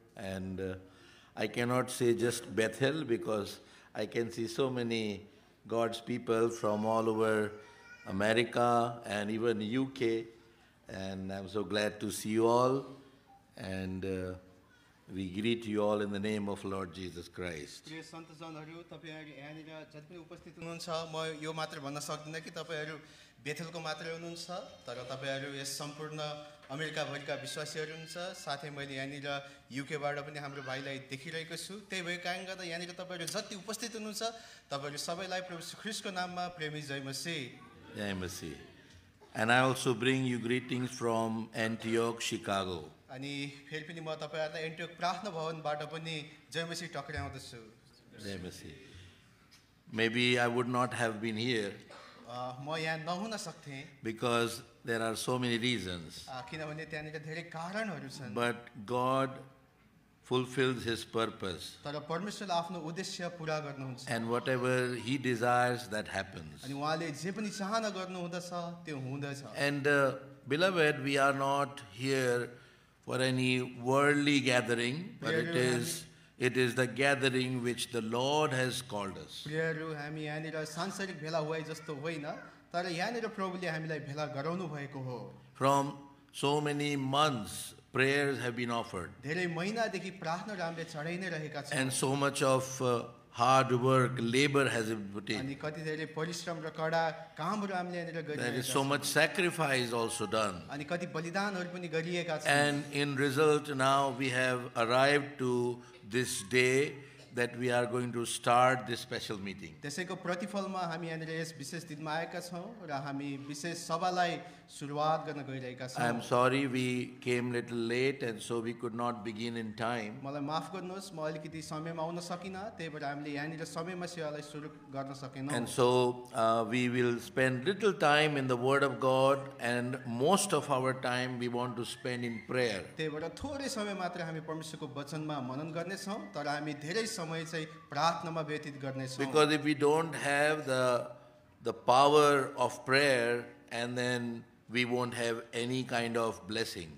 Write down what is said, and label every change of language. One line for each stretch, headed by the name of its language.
English: And I cannot say just Bethel because I can see so many God's people from all over America and even UK. And I'm so glad to see you all. And we greet you all in the name of Lord Jesus Christ.
Nepali: प्रिय सन्तजनहरू तपाईहरु यहाँनिर जति पनि उपस्थित हुनुहुन्छ म यो मात्र भन्न सक्दिनँ कि तपाईहरु बेथेलको मात्र हुनुहुन्छ तर तपाईहरु यस सम्पूर्ण अमेरिका भरिका विश्वासीहरू हुनुहुन्छ साथै मैले यहाँनिर युके बाट पनि हाम्रो भाइलाई देखिरहेको छु त्यही भएको कारणले गर्दा यहाँनिर तपाईहरु जति उपस्थित हुनुहुन्छ तपाईहरु सबैलाई प्रभु श्री ख्रीष्टको नाममा प्रेमी जय मसीह Jai Masih.
English: And I also bring you greetings from Antioch, Chicago.
Nepali: अनि फेरि पनि म तपाईहरुलाई एन्टियोक प्रार्थना भवनबाट पनि जय मसीह टक्राउँदछु Jai Masih.
English: Maybe I would not have been here
Nepali: म यहाँ नहुन सक्थे
English: because there are so many reasons.
Nepali: किनभने त्यहाँनिर धेरै कारणहरू छन्
English: But God fulfills His purpose.
Nepali: तर परमेश्वरले आफ्नो उद्देश्य पूरा गर्नुहुन्छ
English: And whatever He desires, that happens.
Nepali: अनि उहाँले जे पनि चाहना गर्नुहुँदछ त्यो हुँदछ
English: And beloved, we are not here for any worldly gathering, but it is the gathering which the Lord has called us.
Nepali: प्रियहरू हामी यहाँनिर सांसारिक भेला हुए जस्तो होइन तर यहाँनिर प्रभुले हामीलाई भेला गराउनु भएको हो
English: From so many months, prayers have been offered.
Nepali: धेरै महिनादेखि प्रार्थनाहरू हामीले चढाइ नै रहेका छौँ
English: And so much of hard work, labor has been put
Nepali: अनि
English: in.
Nepali: कति धेरै परिश्रम र कडा कामहरू हामीले यहाँनिर
English: There is
Nepali: गरिरहेका
English: so
Nepali: छौँ
English: much sacrifice also done.
Nepali: अनि कति बलिदानहरू पनि गरिएका छन्
English: And in result, now we have arrived to this day that we are going to start this special meeting.
Nepali: त्यसैको प्रतिफलमा हामी यहाँनिर यस विशेष दिनमा आएका छौँ र हामी विशेष सभालाई सुरुवात गर्न गइरहेका
English: I
Nepali: छौँ
English: am sorry we came little late and so we could not begin in time.
Nepali: मलाई माफ गर्नुहोस् म अलिकति समयमा आउन सकिनँ त्यही भएर हामीले यहाँनिर समयमा सेवालाई सुरु गर्न सकेनौँ
English: And so we will spend little time in the Word of God, and most of our time we want to spend in prayer.
Nepali: त्यही भएर थोरै समय मात्र हामी परमेश्वरको वचनमा मनन गर्नेछौँ तर हामी धेरै समय चाहिँ प्रार्थनामा व्यतीत गर्नेछौँ
English: Because if we don't have the power of prayer, and then we won't have any kind of blessing.